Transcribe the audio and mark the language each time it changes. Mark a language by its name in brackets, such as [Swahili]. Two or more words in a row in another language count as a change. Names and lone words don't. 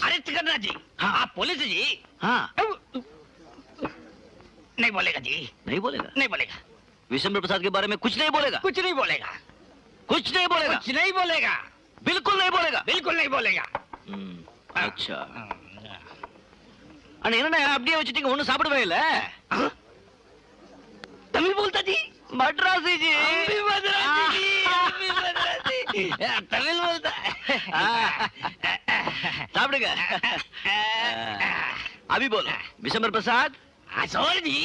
[Hindi] अरेस्ट करना जी। हाँ। आप पुलिस जी। हाँ। नहीं बोलेगा जी। नहीं बोलेगा? नहीं बोलेगा। विशंबर प्रसाद के बारे में कुछ नहीं बोलेगा? कुछ नहीं बोलेगा। कुछ नहीं बोलेगा? कुछ नहीं बोलेगा। बिल्कुल नहीं बोलेगा? बिल्कुल नहीं बोलेगा। अच्छा। [Tamil] என்ன அப்படியே வச்சிட்டீங்க, ஒண்ணும் சாப்பிடவே இல்ல? [Hindi] तमिल बोलता जी? मद्रासी जी। मद्रासी जी। तमिल बोलता। सापिடுங்க। अभी बोलो। विशंबर प्रसाद? चोर जी।